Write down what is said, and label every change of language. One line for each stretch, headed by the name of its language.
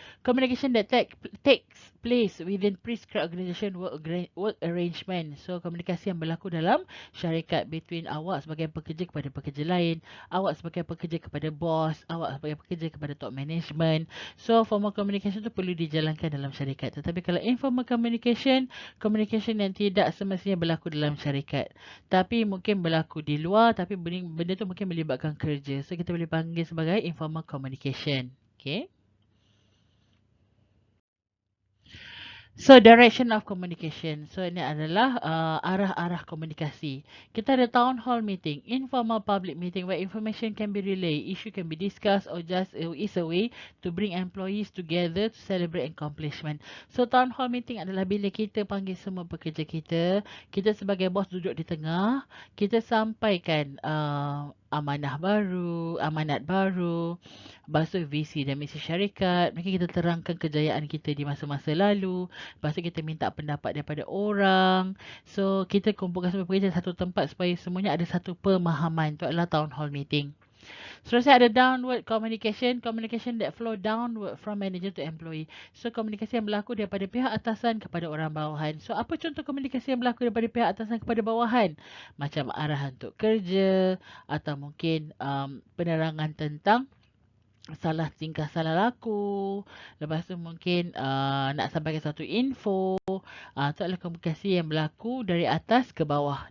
English: Communication that takes place within prescribed organisation work arrangement.
Malay: So, komunikasi yang berlaku dalam syarikat between awak sebagai pekerja kepada pekerja lain, awak sebagai pekerja kepada bos, awak sebagai pekerja kepada top management. So, formal communication tu perlu dijalankan dalam syarikat. Tetapi kalau informal communication, communication yang tidak semestinya berlaku dalam syarikat. Tapi mungkin berlaku di luar, tapi benda tu mungkin melibatkan kerja. So kita boleh panggil sebagai informal communication. Okay. So, direction of communication. So, ini adalah arah-arah komunikasi. Kita ada
English: town hall meeting, informal public meeting where information can be relayed, issue can be discussed or just is a way to bring employees together to celebrate accomplishment.
Malay: So, town hall meeting adalah bila kita panggil semua pekerja kita sebagai bos duduk di tengah, kita sampaikan amanat baru, lepas visi dan misi syarikat, mungkin kita terangkan kejayaan kita di masa-masa lalu. Lepas tu kita minta pendapat daripada orang. So, kita kumpulkan semua pekerja satu tempat supaya semuanya ada satu pemahaman. Itu adalah town hall meeting. Seterusnya ada downward communication.
English: Communication that flow downward from manager to employee.
Malay: So, komunikasi yang berlaku daripada pihak atasan kepada orang bawahan. So, apa contoh komunikasi yang berlaku daripada pihak atasan kepada bawahan? Macam arahan untuk kerja atau mungkin penerangan tentang salah tingkah salah laku. Lepas tu mungkin nak sampaikan satu info. Itu adalah komunikasi yang berlaku dari atas ke bawah.